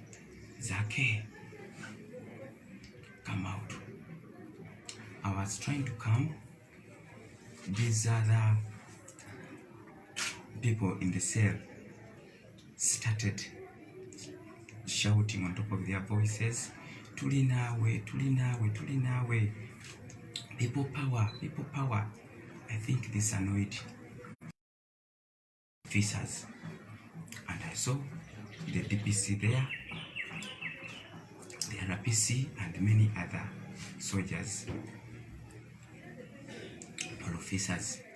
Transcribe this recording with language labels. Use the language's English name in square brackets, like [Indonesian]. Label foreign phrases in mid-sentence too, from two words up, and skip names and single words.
[English] Zaake, was trying to come. These other people in the cell started shouting on top of their voices, [Ganda] "Tuli nawe, tuli nawe, tuli nawe. [English] People power, people power." I think this annoyed officers. And I saw the DPC there, the RPC, and many other soldiers or officers.